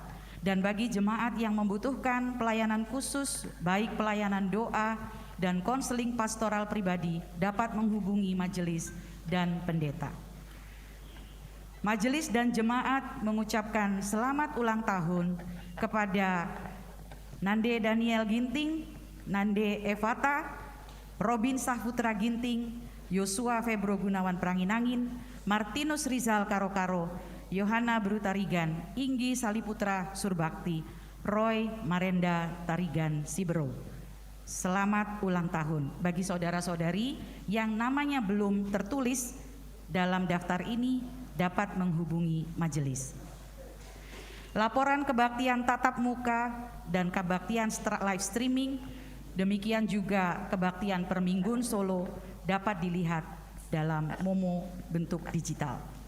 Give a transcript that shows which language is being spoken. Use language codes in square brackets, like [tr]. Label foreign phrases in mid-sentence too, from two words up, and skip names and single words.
[id] Dan bagi jemaat yang membutuhkan pelayanan khusus, baik pelayanan doa dan konseling pastoral pribadi, dapat menghubungi majelis dan pendeta. Majelis dan jemaat mengucapkan selamat ulang tahun kepada Nande Daniel Ginting, Nande Evata, Robin Saputra Ginting, Yosua Febro Gunawan Pranginangin, Martinus Rizal Karo-Karo, Yohana Brutarigan, Inggi Saliputra Surbakti, Roy Marenda Tarigan Sibero. Selamat ulang tahun bagi saudara-saudari yang namanya belum tertulis dalam daftar ini dapat menghubungi majelis. Laporan kebaktian tatap muka dan kebaktian [en] live streaming, [id] demikian juga kebaktian Permingguan Solo dapat dilihat dalam Momo bentuk digital.